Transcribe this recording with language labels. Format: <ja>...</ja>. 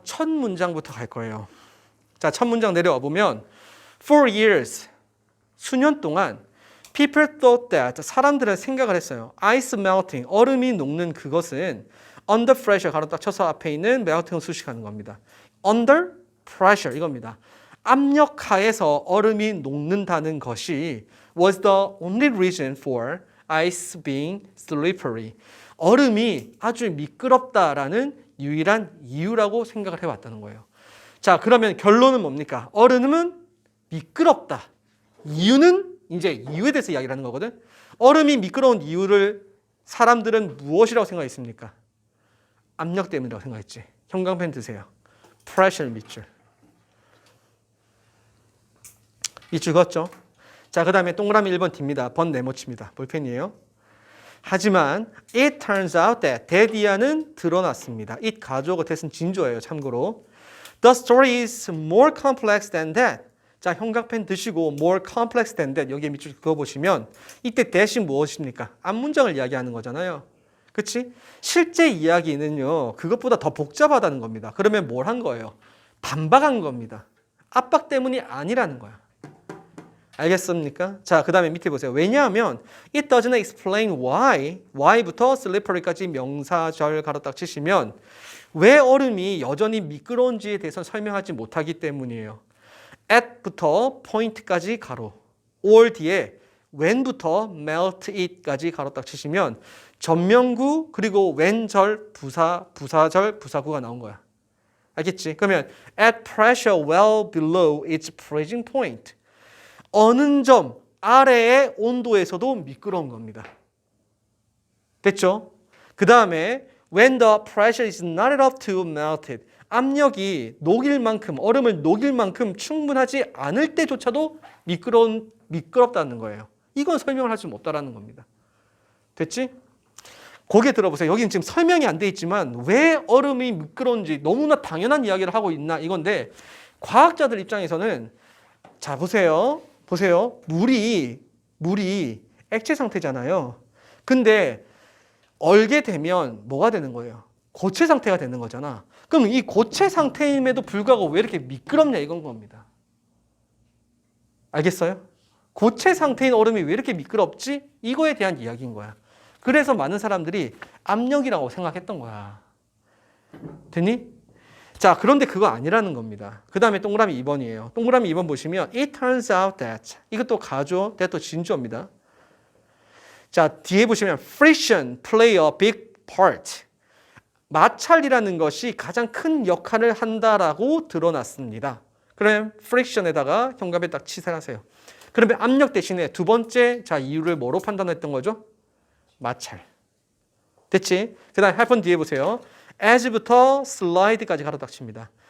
<ko>첫 문장부터 갈 거예요. 자, 첫 문장 내려와 보면</ko> <en>For years,</en> <ko>수년 동안</ko> <en>People thought that,</en> <ko>사람들은 생각을 했어요.</ko> <en>Ice melting,</en> <ko>얼음이 녹는 그것은</ko> <en>under pressure,</en> <ko>가로 딱 쳐서 앞에 있는 melting을 수식하는 겁니다.</ko> <en>Under pressure,</en> <ko>이겁니다. 압력 하에서 얼음이 녹는다는 것이</ko> <en>was the only reason for ice being slippery.</en> <ko>얼음이 아주 미끄럽다라는 유일한 이유라고 생각을 해왔다는 거예요. 자, 그러면 결론은 뭡니까? 얼음은 미끄럽다. 이유는 이제 이유에 대해서 이야기를 하는 거거든. 얼음이 미끄러운 이유를 사람들은 무엇이라고 생각했습니까? 압력 때문이라고 생각했지. 형광펜 드세요. pressure 밑줄. 밑줄 그었죠? 자, 그 다음에 동그라미 1번 D입니다. 번 네모칩니다. 볼펜이에요. 하지만</ko> <en>it turns out that</en> <ko>대디아는 드러났습니다. it 가주어가 됐은 진조예요. 참고로.</ko> <en>The story is more complex than that.</en> <ko>자, 형광펜 드시고</ko> <en>more complex than that</en> <ko>여기에 밑줄 그어보시면 이때 that이 무엇입니까? 앞문장을 이야기하는 거잖아요. 그렇지? 실제 이야기는요. 그것보다 더 복잡하다는 겁니다. 그러면 뭘 한 거예요? 반박한 겁니다. 압박 때문이 아니라는 거야. 알겠습니까? 자, 그 다음에 밑에 보세요. 왜냐하면</ko> <en>it doesn't explain why</en> <ko>부터 slippery까지 명사절 가로 딱 치시면 왜 얼음이 여전히 미끄러운지에 대해서 설명하지 못하기 때문이에요. at부터 point까지 가로, or 뒤에 when부터 melt it까지 가로 딱 치시면 전명구 그리고 when절 부사절 부사구가 나온 거야. 알겠지? 그러면</ko> <en>at pressure well below its freezing point.</en> <ko>어느 점 아래의 온도에서도 미끄러운 겁니다. 됐죠?</ko> <en>그 다음에 when the pressure is not enough to melt it.</en> <ko>압력이 녹일 만큼, 얼음을 녹일 만큼 충분하지 않을 때조차도 미끄럽다는 거예요. 이건 설명을 하지 못하라는 겁니다. 됐지? 거기에 들어보세요. 여기는 지금 설명이 안 돼 있지만 왜 얼음이 미끄러운지 너무나 당연한 이야기를 하고 있나 이건데 과학자들 입장에서는 자, 보세요. 물이 액체 상태잖아요. 근데 얼게 되면 뭐가 되는 거예요? 고체 상태가 되는 거잖아. 그럼 이 고체 상태임에도 불구하고 왜 이렇게 미끄럽냐 이건 겁니다. 알겠어요? 고체 상태인 얼음이 왜 이렇게 미끄럽지? 이거에 대한 이야기인 거야. 그래서 많은 사람들이 압력이라고 생각했던 거야. 됐니? 자, 그런데 그거 아니라는 겁니다. 그 다음에 동그라미 2번이에요. 동그라미 2번 보시면</ko> <en>it turns out that</en> <ko>이것도 가주어, that도 진주어입니다. 자, 뒤에 보시면</ko> <en>friction play a big part.</en> <ko>마찰이라는 것이 가장 큰 역할을 한다라고 드러났습니다. 그럼 friction에다가 현관에 딱 치사하세요. 그러면 압력 대신에 두 번째 자 이유를 뭐로 판단했던 거죠? 마찰. 됐지? 그 다음에 할 번 뒤에 보세요. as부터 slide까지 가로 딱 칩니다.</ko>